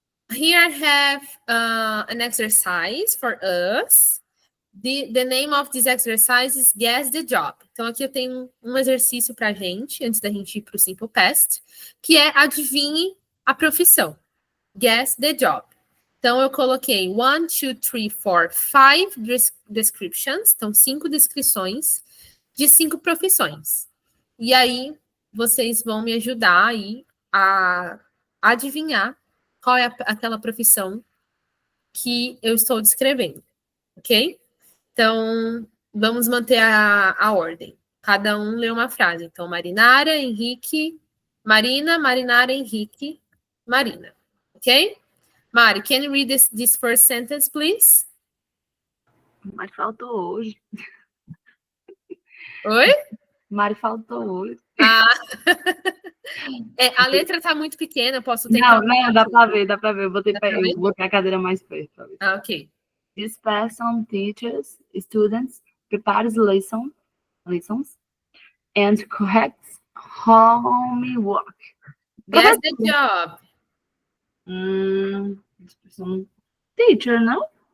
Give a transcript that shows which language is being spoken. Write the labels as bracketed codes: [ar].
[en] Here I have an exercise for us. The name of this exercise is Guess the Job. [pt] Então, aqui eu tenho um exercício para a gente, antes da gente ir para o Simple Past, que é adivinhe a profissão. [en] Guess the Job. [pt] Então, eu coloquei 1, 2, 3, 4, 5 descriptions. Então, 5 descrições de 5 profissões. E aí, vocês vão me ajudar aí a adivinhar qual é aquela profissão que eu estou descrevendo. Ok? Então, Vamos manter a ordem. Cada um lê uma frase. Então, Marinara, Henrique, Marina, Marinara, Henrique, Marina. Ok? [en] Mari, can you read this first sentence, please? [pt] Mas faltou hoje. Oi? Mari faltou hoje. Ah. A letra está muito pequena, eu posso tentar. Não, dá para ver. Eu Dá pra ver? botei a cadeira mais perto. Pra ver. Ah, ok. [en] This person teaches students, prepares lessons, and corrects homework. Guess the job. This person, teacher, no?